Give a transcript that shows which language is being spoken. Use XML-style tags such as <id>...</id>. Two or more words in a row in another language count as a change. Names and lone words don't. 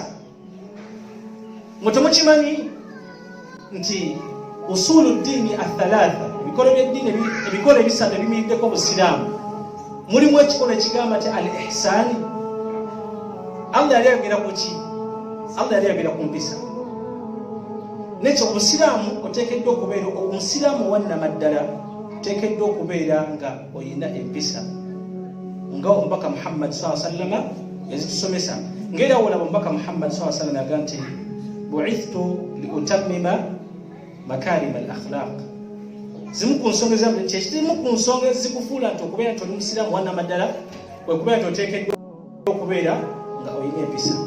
<lg>Mwe temukimanyi nti</lg> <ar>أصول الدين الثلاثة,</ar> <lg>ebikolo by'eddiini ebikolo ebisatu ebimiriddeko obusiraamu, mulimu ekikolo ekigamba nti</lg> <ar>الإحسان.</ar> <lg>Allah yali ayogera ku ki? Allah yali ayogera ku mpisa. Nekyo obusiraamu oteekeddwa okubeera omusiraamu owannamaddala, oteekeddwa okubeera nga oyina empisa nga omubaka Muhammad</lg> <ar>صلى الله عليه وسلم</ar> <lg>yazitusomesa. Ng'era olaba omubaka Muhammad</lg> <ar>صلى الله عليه وسلم</ar> <lg>agamba nti</lg> <ar>بعثت لأتمم مكارم الأخلاق.</ar> <lg>Zimu ku nsonga ezikufuula nti okubeera nti oli musiraamu wannamaddala kwe kubeera nti oteekeddwa okubeera nga oyina empisa.</lg>